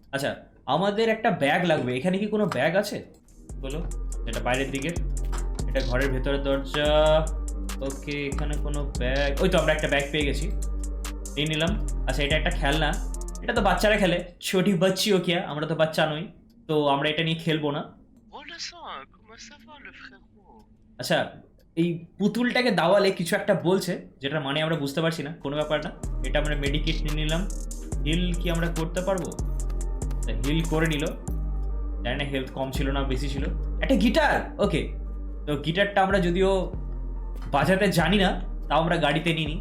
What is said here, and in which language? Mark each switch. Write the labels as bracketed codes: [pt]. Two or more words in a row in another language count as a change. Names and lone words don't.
[bn] আচ্ছা আমাদের একটা ব্যাগ লাগবে। এখানে কি কোনো ব্যাগ আছে বলো? এটা বাইরের দিকের, এটা ঘরের ভেতরের দরজা। ওকে, এখানে কোনো ব্যাগ, ওই তো আমরা একটা ব্যাগ পেয়ে গেছি, নিয়ে নিলাম। আচ্ছা, এটা একটা খেলনা, এটা তো বাচ্চারা খেলে, [hi] छोटी बच्चियों किया, [bn] আমরা তো বাচ্চা নই, তো আমরা এটা নিয়ে খেলবো না। [fr] Oh le sang, comment ça va le frérot? [bn] আচ্ছা, এই পুতুলটাকে দাওয়ালে কিছু একটা বলছে, যেটা মানে আমরা বুঝতে পারছি না, কোনো ব্যাপার না। এটা আমরা মেডিকেট নিয়ে নিলাম। হিল কি আমরা করতে পারবো? হিল করে নিল, জানি না হেলথ কম ছিল না বেশি ছিল। একটা গিটার, ওকে, তো গিটারটা আমরা যদিও বাজাতে জানি না, তাও আমরা গাড়িতে নিই নি।